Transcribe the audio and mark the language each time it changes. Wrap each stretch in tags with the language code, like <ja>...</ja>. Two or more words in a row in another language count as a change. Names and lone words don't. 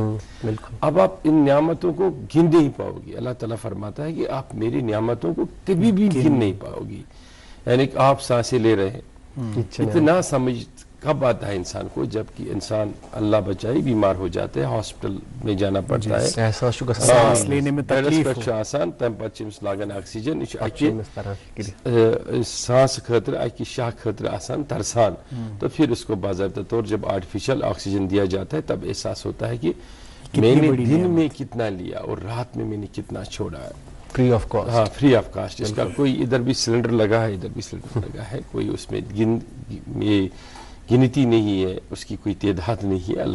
<ur>اب آپ ان نعمتوں کو گن نہیں پاؤ گی، اللہ تعالیٰ فرماتا ہے کہ آپ میری نعمتوں کو کبھی بھی گن نہیں پاؤ گی، یعنی کہ آپ سانسیں لے رہے ہیں، اتنا سمجھ کب آتا ہے انسان کو جب کہ انسان اللہ بچائے بیمار ہو جاتا ہے، ہاسپٹل میں جانا پڑتا ہے، سانس لینے میں تکلیف</ur> <ks>آسان تم پتہ چھمس لاگان آکسیجن، سانس خاطر اکہ شاہ خاطر آسان ترسان،</ks> <ur>تو پھر اس کو باضابطہ طور جب</ur> <en>artificial oxygen</en> <ur>دیا جاتا ہے تب احساس ہوتا ہے کہ میں نے دن میں کتنا لیا اور رات میں نے کتنا چھوڑا ہے،</ur> <en>free of cost.</en> <ur>ہاں،</ur> <en>free of cost,</en> <ur>اس کا کوئی ادھر بھی سلنڈر لگا ہے، ادھر بھی سلنڈر لگا ہے، کوئی اس میں گنتی نہیں ہے، اس کی کوئی تعداد نہیں ہے۔</ur>